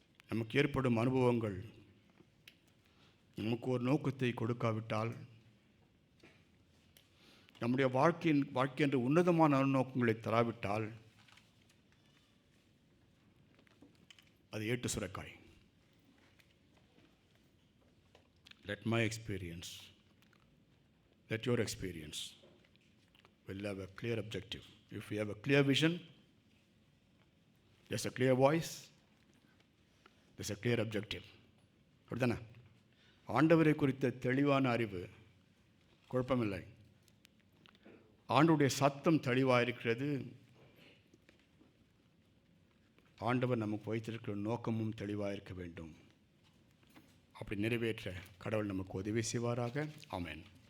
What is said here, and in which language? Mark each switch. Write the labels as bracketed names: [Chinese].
[Tamil] நமக்கு ஏற்படும் அனுபவங்கள் நமக்கு ஒரு நோக்கத்தை கொடுக்காவிட்டால், நம்முடைய வாழ்க்கை என்ற உன்னதமான நோக்கங்களை தராவிட்டால், அது ஏட்டு சுரைக்காய். [English] Let my experience, let your experience will have a clear objective. If we have a clear vision, there's a clear voice, there's a clear objective. [Tamil] அப்படிதானே? ஆண்டவரை குறித்த தெளிவான அறிவு, குழப்பமில்லை. ஆண்டவருடைய சத்தம் தெளிவாக இருக்கிறது. ஆண்டவர் நமக்கு வைத்திருக்கிற நோக்கமும் தெளிவாக இருக்க வேண்டும். அப்படி நிறைவேற்ற கடவுள் நமக்கு உதவி செய்வாராக. ஆமென்.